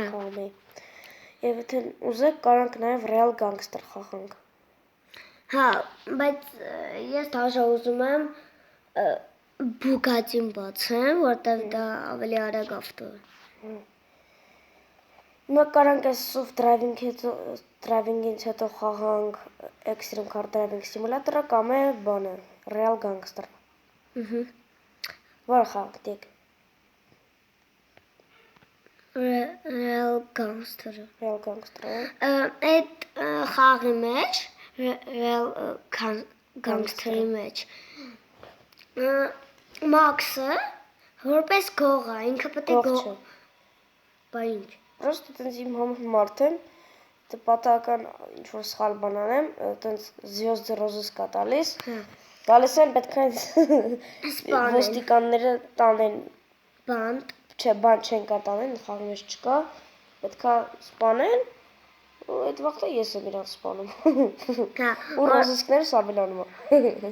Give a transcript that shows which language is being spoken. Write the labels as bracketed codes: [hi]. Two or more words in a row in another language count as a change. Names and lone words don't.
[hy] Խաղում էի։ Եվ եթե ուզեք կարանք նաև Real Gangster խաղանք։ Հա, բայց ես դաժա ուզում եմ Bugatti-ն բացեմ, որտեղ դա ավելի արագ ավտո է։ Հիմա կարանք այս [en] soft driving- [hy] ից հետո խաղանք Extreme Car Driving Simulator-ը կամ է բանը Real Gangster։ Որը խաղանք դիք։ Real Gangster-ը։ Real Gangster-ը։ Այդ խաղի մեջ, Real Gangster-ի մեջ, Max-ը որպես գող է, ինքը պետք է Գող չէ։ Բա ինչ։ Просто տենց իմ համար մարդ եմ, դե պատահական ինչ-որ սխալ բան անեմ, տենց [ru] звёзды розыск [hy] տալիս, գալիս են պետք է Սպանեն։ ոստիկանները տանեն, Բանդ։ չէ, բան չեն կատանեն, խաղի մեջ չկա, պետք է սպանեն, ու այդ վաղտը ես եմ իրանց սպանում։ Հա, Ու ռոզիսկներս ավելանում է։